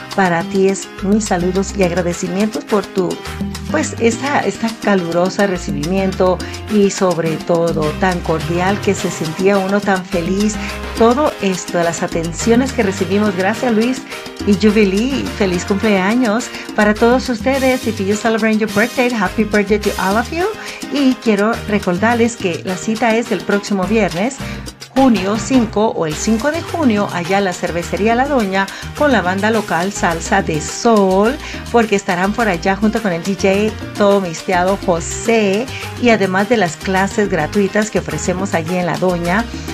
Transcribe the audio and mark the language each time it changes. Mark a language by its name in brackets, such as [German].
[Spanish] Para ti es mis saludos y agradecimientos por tu, pues, esta calurosa recibimiento y sobre todo tan cordial que se sentía uno tan feliz. Todo esto, las atenciones que recibimos, gracias Luis y Jubilee, feliz cumpleaños para todos ustedes. [English] If you celebrate your birthday, happy birthday to all of you. [Spanish] Y quiero recordarles que la cita es el próximo viernes, junio 5 o el 5 de junio, allá en la cervecería La Doña con la banda local Salsa de Sol, porque estarán por allá junto con el DJ todo misteado José, y además de las clases gratuitas que ofrecemos allí en La Doña.